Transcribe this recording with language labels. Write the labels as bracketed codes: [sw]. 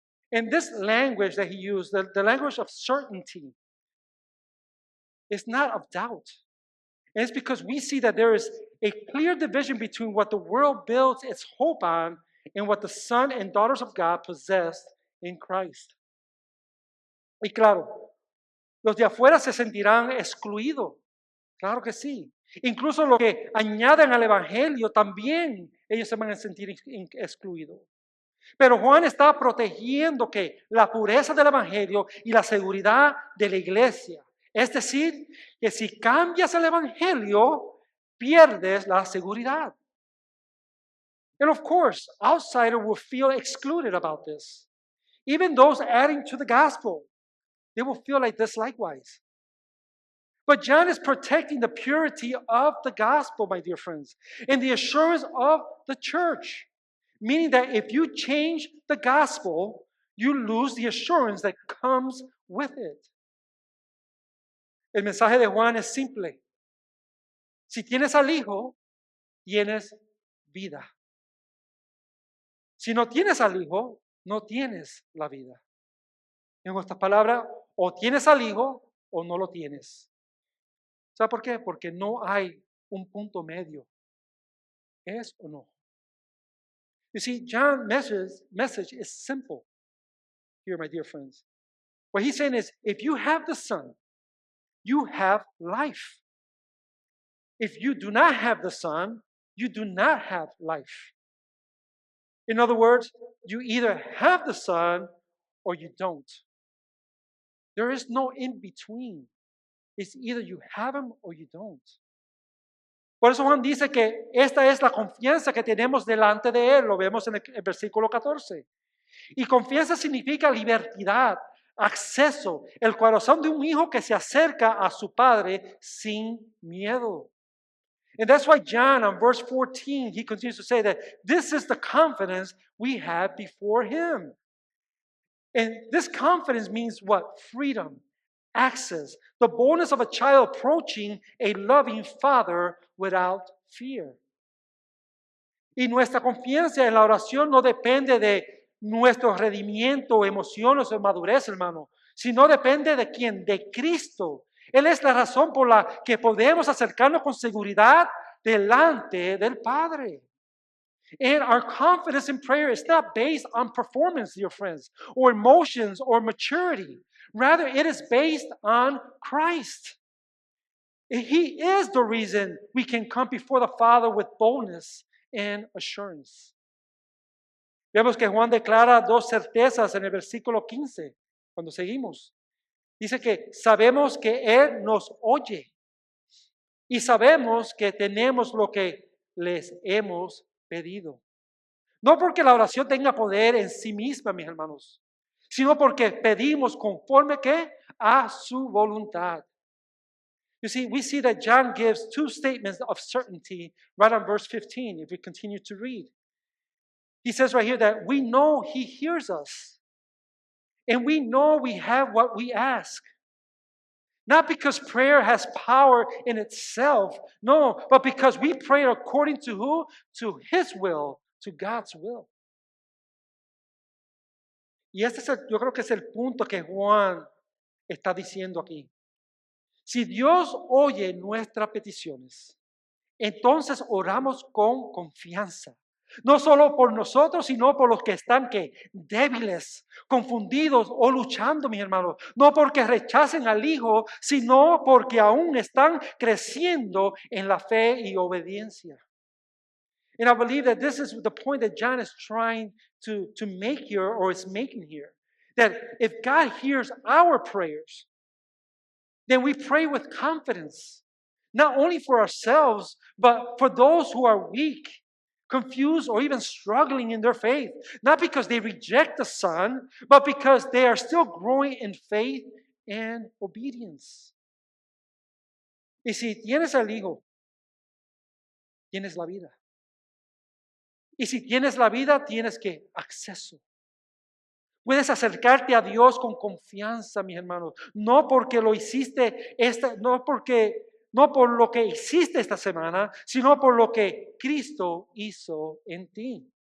[en] And this language that he used, the language of certainty, is not of doubt. And it's because we see that there is a clear division between what the world builds its hope on and what the sons and daughters of God possess in Christ. [es] Y claro, los de afuera se sentirán excluidos. Claro que sí. Incluso los que añaden al Evangelio también ellos se van a sentir excluidos. Pero Juan está protegiendo que la pureza del Evangelio y la seguridad de la iglesia. Es decir, que si cambias el Evangelio, pierdes la seguridad. [en] And of course, outsiders will feel excluded about this. Even those adding to the gospel, they will feel like this likewise. But John is protecting the purity of the gospel, my dear friends, and the assurance of the church. Meaning that if you change the gospel, you lose the assurance that comes with it. [es] El mensaje de Juan es simple. Si tienes al Hijo, tienes vida. Si no tienes al Hijo, no tienes la vida. En otras palabras, o tienes al Hijo o no lo tienes. ¿Sabe por qué? Porque no hay un punto medio. ¿Es o no? [en] You see, John's message is simple here, my dear friends. What he's saying is, if you have the Son, you have life. If you do not have the Son, you do not have life. In other words, you either have the Son or you don't. There is no in between. It's either you have Him or you don't. [es] Por eso Juan dice que esta es la confianza que tenemos delante de Él. Lo vemos en el versículo 14. Y confianza significa libertad, acceso, el corazón de un hijo que se acerca a su padre sin miedo. [en] And that's why John, on verse 14, he continues to say that this is the confidence we have before Him. And this confidence means what? Freedom, access, the boldness of a child approaching a loving father without fear. [es] Y nuestra confianza en la oración no depende de nuestro redimiento, emociones o madurez, hermano, sino depende de quién, de Cristo. Él es la razón por la que podemos acercarnos con seguridad delante del Padre. [en] And our confidence in prayer is not based on performance, dear friends, or emotions or maturity. Rather, it is based on Christ. He is the reason we can come before the Father with boldness and assurance. [es] Vemos que Juan declara dos certezas en el versículo 15, cuando seguimos. Dice que sabemos que Él nos oye y sabemos que tenemos lo que les hemos pedido. No porque la oración tenga poder en sí misma, mis hermanos, sino porque pedimos conforme que a su voluntad. [en] You see, we see that John gives two statements of certainty right on verse 15, if we continue to read. He says right here that we know he hears us, and we know we have what we ask. Not because prayer has power in itself, no, but because we pray according to who? To his will, to God's will. [es] Y yo creo que es el punto que Juan está diciendo aquí. Si Dios oye nuestras peticiones, entonces oramos con confianza. No solo por nosotros, sino por los que están débiles, confundidos o luchando, mis hermanos. No porque rechacen al Hijo, sino porque aún están creciendo en la fe y obediencia. [en] And I believe that this is the point that John is trying to make here, or is making here. That if God hears our prayers, then we pray with confidence. Not only for ourselves, but for those who are weak, confused, or even struggling in their faith. Not because they reject the Son, but because they are still growing in faith and obedience. [es] Y si tienes al Hijo, tienes la vida. Y si tienes la vida, tienes acceso. Puedes acercarte a Dios con confianza, mis hermanos. No porque lo hiciste, no por lo que hiciste esta semana, sino por lo que Cristo hizo en ti.